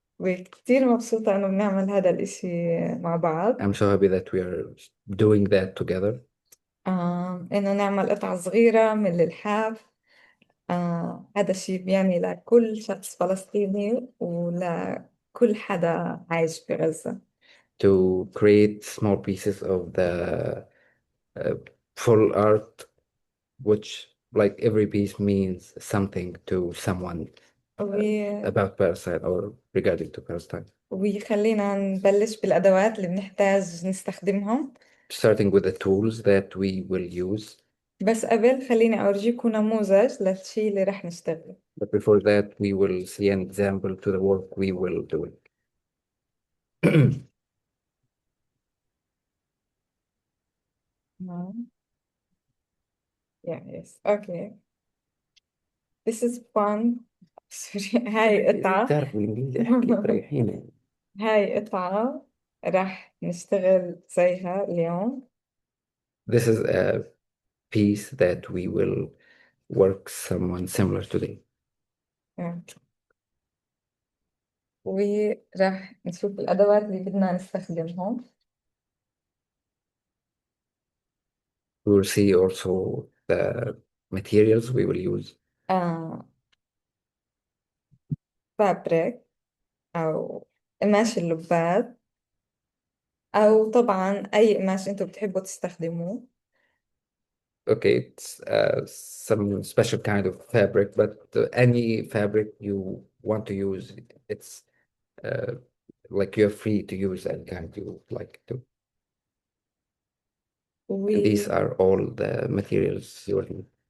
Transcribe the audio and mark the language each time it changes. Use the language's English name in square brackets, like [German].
[Arabic] وكتير مبسوطة إنه بنعمل هذا الإشي مع بعض. [English] I'm so happy that we are doing that together. [Arabic] إنه نعمل قطعة صغيرة من الإلحاف. هذا الشيء بيعني لكل شخص فلسطيني ولكل حدا عايش بغزة. [English] To create small pieces of the full art, which like every piece means something to someone about Palestine or regarding to Palestine. [Arabic] وخلينا نبلش بالأدوات اللي بنحتاج نستخدمهم. [English] Starting with the tools that we will use. [Arabic] بس قبل خليني أورجيكم نموذج للشيء اللي رح نشتغله. [English] But before that, we will see an example to the work we will do. Yeah, yes. Okay. This is fun. Sorry. [Arabic] هاي قطعة. تعرف بالإنجليزي أحكي تريحيني. هاي قطعة راح نشتغل زيها اليوم. [English] This is a piece that we will work someone similar today. [Arabic] وراح نشوف الأدوات اللي بدنا نستخدمهم. [English] We will see also the materials we will use. [Arabic] فابريك أو قماش اللباد أو طبعا أي قماش أنتوا بتحبوا تستخدموه. [English] Okay, it's some special kind of fabric, but any fabric you want to use, it's like you're free to use any kind you like to. And these are all the materials you will need.